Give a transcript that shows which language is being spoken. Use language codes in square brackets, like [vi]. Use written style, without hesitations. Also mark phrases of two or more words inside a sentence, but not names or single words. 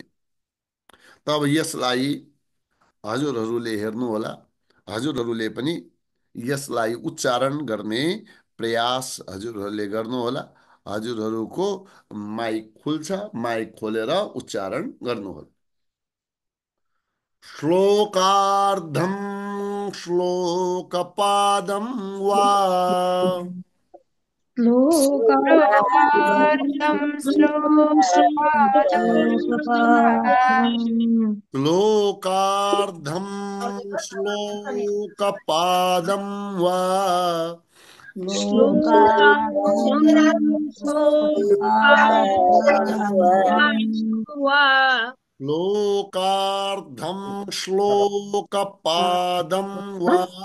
[ne] तब यसलाई हजुरहरूले हेर्नुहोला। हजुरहरूले पनि यसलाई उच्चारण गर्ने प्रयास हजुरहरूले गर्नुहोला। हजुरहरूको माइक खुल्छ, माइक खोलेर उच्चारण गर्नुहोला। [sa] श्लोकार्धम श्लोकपादम वा श्लोकार्थं श्लोकपादं श्लोकार्धम श्लोकपादम वा श्लोकार्धम श्लोकपादं वा